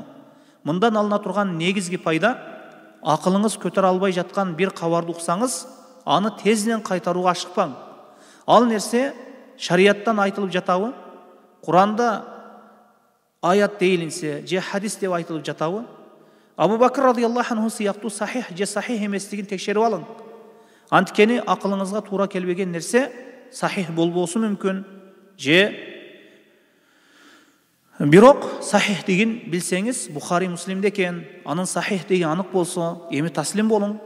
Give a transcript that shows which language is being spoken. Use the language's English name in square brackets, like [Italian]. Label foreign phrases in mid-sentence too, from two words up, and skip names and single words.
[Kyrgyz] Мындан алына турган негизги пайда, акылыңыз көтөрө албай жаткан бир кабарды уксаңыз, аны тезинен кайтарууга ашыкпаң. Ал нерсе шарияттан айтылып жатабы? Куранда аят дейилинсе, же хадис деп айтылып жатабы? Абу Бакр [Arabic] رضي الله عنه [Kyrgyz] сыяктуу сахих же сахих эместигин текшерип алың. Анткени акылыңызга туура келбеген нерсе сахих болбосу мүмкүн, же бирок сахих деген билсеңиз Бухари Муслимде экен, анын сахих деген анык болсо, эми таслим болуң.